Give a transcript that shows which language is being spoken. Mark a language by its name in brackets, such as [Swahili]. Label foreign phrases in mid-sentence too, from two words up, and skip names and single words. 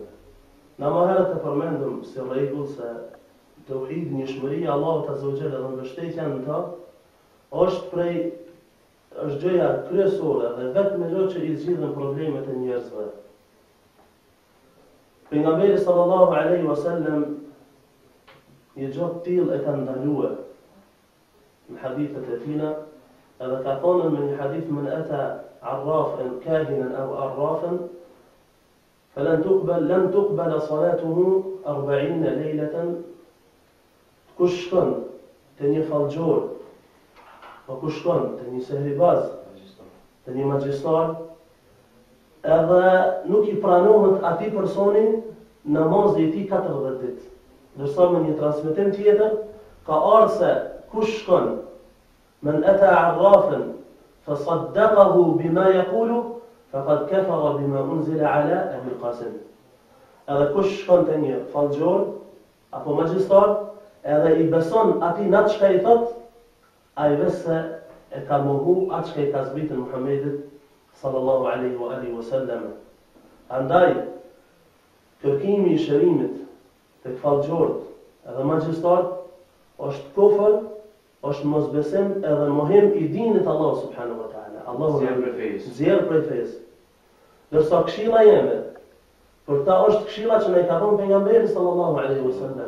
[Albanian] Na më herët e përmendëm si rregull se tauhid, njëshmëria Allahut [Arabic] عز وجل [Albanian] dhe mbështetja në ta është gjëja kryesore dhe vetëm gjë që I zgjidhen problemet e njerëzve. Pejgamberi [Arabic] صلى الله عليه وسلم [Albanian] një gjë të tillë e ka ndaluar në hadithet e tina, edhe ka thonë në një hadith [Arabic] من أتى عرافا كاهنا أو عرافا فلن تقبل صلاته 40 ليلة. [Albanian] Kush shkon te një fallxhor, apo kush shkon te një sehribaz, te një magjistar, edhe nuk I pranohet atij personi namazi I tij 40 ditë. Ndërsa me një transmetim tjetër ka ardhur se kush shkon [Arabic] من أتى عرافا فصدقه بما يقول فقد كفر بما أنزل على أبي القاسم. [Albanian] Edhe kush shkon te një fallxhor apo magjistar, edhe I beson atij natë çka I thot, ai vese e ka mohu atë çka I ka zbritur Muhamedit [Arabic] صلى الله عليه وعلى آله وسلم. [Albanian] Andaj kërkimi I shërimit tek fallxhort edhe magjistar është kufër, është mosbesim edhe mohim I dinit Allah [Arabic] سبحانه وتعالى. [Albanian] Allahu zjerë prej fesë. Dërsa këshilla jeme, për ta është këshilla që ne ka thonë pejgamberi [Arabic] صلى الله عليه وسلم.